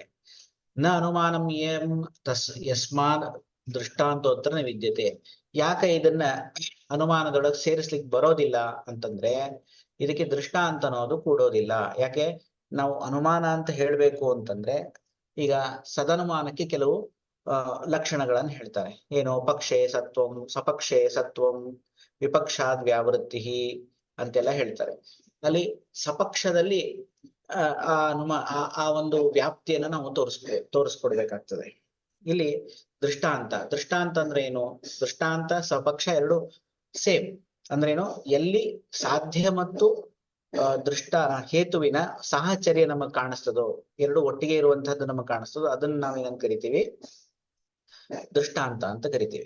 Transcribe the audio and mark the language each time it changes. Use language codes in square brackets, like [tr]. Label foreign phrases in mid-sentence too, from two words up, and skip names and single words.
[sa] ನ ಅನುಮಾನಂ ಯಸ್ಮಾನ್ ದೃಷ್ಟಾಂತೋತ್ತರ ವಿದ್ಯತೆ. [kn] ಯಾಕೆ ಇದನ್ನ ಅನುಮಾನದೊಳಗೆ ಸೇರಿಸ್ಲಿಕ್ಕೆ ಬರೋದಿಲ್ಲ ಅಂತಂದ್ರೆ ಇದಕ್ಕೆ ದೃಷ್ಟಾಂತ ಅನ್ನೋದು ಕೂಡೋದಿಲ್ಲ. ಯಾಕೆ, ನಾವು ಅನುಮಾನ ಅಂತ ಹೇಳ್ಬೇಕು ಅಂತಂದ್ರೆ ಈಗ ಸದನುಮಾನಕ್ಕೆ ಕೆಲವು ಲಕ್ಷಣಗಳನ್ನು ಹೇಳ್ತಾರೆ. [sa] ಏನು, ಪಕ್ಷೇ ಸತ್ವಂ, ಸಪಕ್ಷೇ ಸತ್ವಂ, ವಿಪಕ್ಷಾದ್ ವ್ಯಾವೃತ್ತಿ [kn] ಅಂತೆಲ್ಲ ಹೇಳ್ತಾರೆ. ಅಲ್ಲಿ ಸಪಕ್ಷದಲ್ಲಿ ಆ ಒಂದು ವ್ಯಾಪ್ತಿಯನ್ನ ನಾವು ತೋರಿಸ್ಕೊಡ್ಬೇಕಾಗ್ತದೆ. ಇಲ್ಲಿ ದೃಷ್ಟಾಂತ ಅಂದ್ರೆ ಏನು, ದೃಷ್ಟಾಂತ ಸಪಕ್ಷ ಎರಡು ಸೇಮ್ ಅಂದ್ರೆ ಏನು, ಎಲ್ಲಿ ಸಾಧ್ಯ ಮತ್ತು ಹೇತುವಿನ ಸಾಹಚರ್ಯ ನಮಗ್ ಕಾಣಿಸ್ತದೋ, ಎರಡು ಒಟ್ಟಿಗೆ ಇರುವಂತಹದ್ದು ನಮಗ್ ಕಾಣಿಸ್ತದೋ ಅದನ್ನ ನಾವೇನಂತ ಕರಿತೀವಿ, ದೃಷ್ಟಾಂತ ಅಂತ ಕರಿತೀವಿ.